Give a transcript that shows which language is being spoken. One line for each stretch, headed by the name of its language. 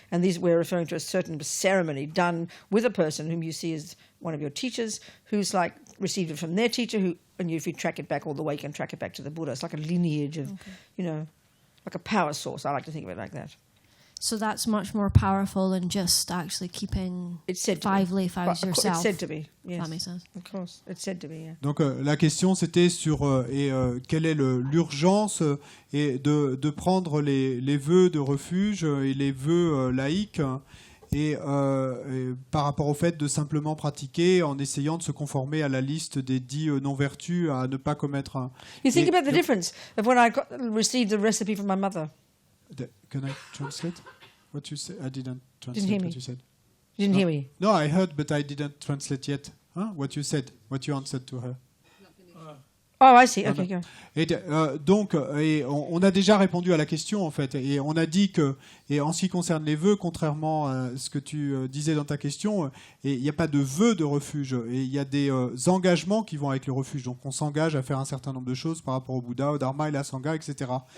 English: And these we're referring to a certain ceremony done with a person whom you see as one of your teachers, who's like received it from their teacher, who, and if you track it back all the way, you can track it back to the Buddha. It's like a lineage of, like a power source. I like to think of it like that. So that's much more powerful than just actually keeping It's said to 5 be. lay vows yourself. It's said to be. Yes. That makes sense. Of course, it's said to be. Yeah.
French: Donc la question c'était sur quelle est l'urgence et de prendre les vœux de refuge et les vœux laïques et par rapport au fait de simplement pratiquer en essayant de se conformer à la liste des 10 non-vertus, à ne pas commettre un...
English: You think about the difference of when I received the recipe from my mother. Can I translate what you said? I didn't translate Didn't hear me. what you said. You didn't hear me. No, I heard, but I didn't translate yet. What you said, what you answered to her. Oh, I see. Okay, go.
French: Et donc, on a déjà répondu à la question en fait, et on a dit que, et en ce qui concerne les vœux, contrairement à ce que tu disais dans ta question, il n'y a pas de vœux de refuge, et il y a des engagements qui vont avec le refuge. Donc, on s'engage à faire un certain nombre de choses par rapport au Bouddha, au Dharma et la Sangha, etc.